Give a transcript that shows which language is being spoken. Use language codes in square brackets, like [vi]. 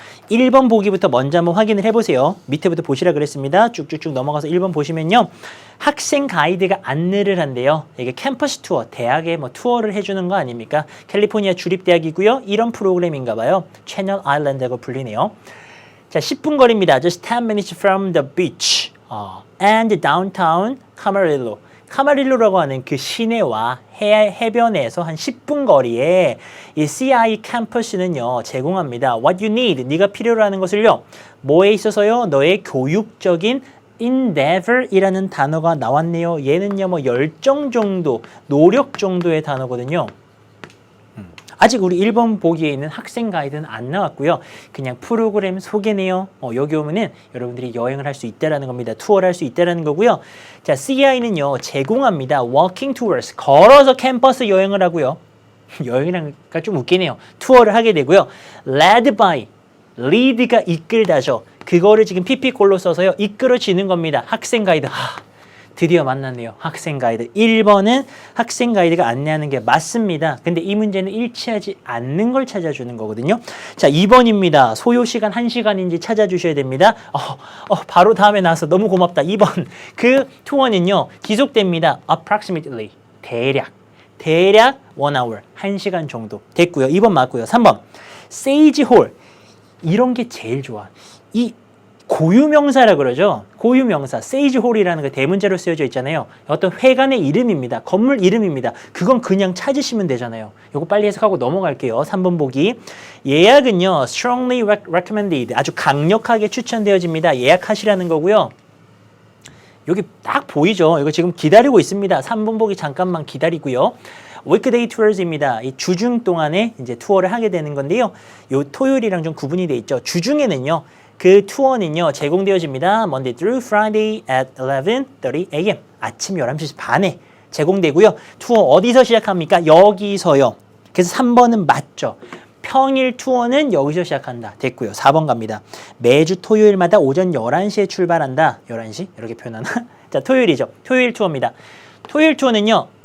[ko] 1번 보기부터 먼저 한번 확인을 해보세요. 밑에부터 보시라 그랬습니다. 쭉쭉쭉 넘어가서 1번 보시면요. 학생 가이드가 안내를 한대요. 이게 캠퍼스 투어, 대학에 뭐 투어를 해주는 거 아닙니까? 캘리포니아 주립대학이고요. 이런 프로그램인가 봐요. 채널 아일랜드라고 불리네요. 자, 10분 거리입니다. [en] Just 10 minutes from the beach. And downtown Camarillo. [ko] 카마릴로라고 하는 그 시내와 해변에서 한 10분 거리에 이 CI 캠퍼스는요 제공합니다. [en] What you need, [ko] 네가 필요로 하는 것을요. 뭐에 있어서요? 너의 교육적인 endeavor이라는 단어가 나왔네요. 얘는요 뭐 열정 정도, 노력 정도의 단어거든요. 아직 우리 1번 보기에 있는 학생 가이드는 안 나왔고요. 그냥 프로그램 소개네요. 여기 오면은 여러분들이 여행을 할 수 있다라는 겁니다. 투어를 할 수 있다라는 거고요. 자, CI는요 제공합니다. [en] Walking tours, [ko] 걸어서 캠퍼스 여행을 하고요. 여행이란가 좀 웃기네요. 투어를 하게 되고요. [en] Led by, [ko] lead가 이끌다죠. 그거를 지금 PP꼴로 써서요 이끌어지는 겁니다. 학생 가이드. 드디어 만났네요. 학생 가이드. 1번은 학생 가이드가 안내하는 게 맞습니다. 근데 이 문제는 일치하지 않는 걸 찾아주는 거거든요. 자, 2번입니다. 소요 시간 1시간인지 찾아주셔야 됩니다. 바로 다음에 나와서 너무 고맙다. 2번. 그 투어는요. 지속됩니다. approximately. 대략 1hour. 1시간 정도. 됐고요. 2번 맞고요. 3번. 세이지 홀. 이런 게 제일 좋아. 이 고유명사라 그러죠. 고유명사, 세이지 홀이라는 거 대문자로 쓰여져 있잖아요. 어떤 회관의 이름입니다. 건물 이름입니다. 그건 그냥 찾으시면 되잖아요. 요거 빨리 해석하고 넘어갈게요. 3번 보기. 예약은요, [en] strongly recommended. [ko] 아주 강력하게 추천되어집니다. 예약하시라는 거고요. 여기 딱 보이죠? 이거 지금 기다리고 있습니다. 3번 보기 잠깐만 기다리고요. weekday tours입니다. 이 주중 동안에 이제 투어를 하게 되는 건데요. 요 토요일이랑 좀 구분이 돼 있죠. 주중에는요. 그 투어는요 제공되어집니다. [en] Monday through Friday at 11:30 a.m. [ko] 아침 11시 반에 제공되고요. 투어 어디서 시작합니까? 여기서요. 그래서 3번은 맞죠. 평일 투어는 여기서 시작한다. 됐고요. 4번 갑니다. 매주 토요일마다 오전 11시에 출발한다. 11시? 이렇게 표현하나? 자, 토요일이죠. 토요일 투어입니다. 토요일 투어는요.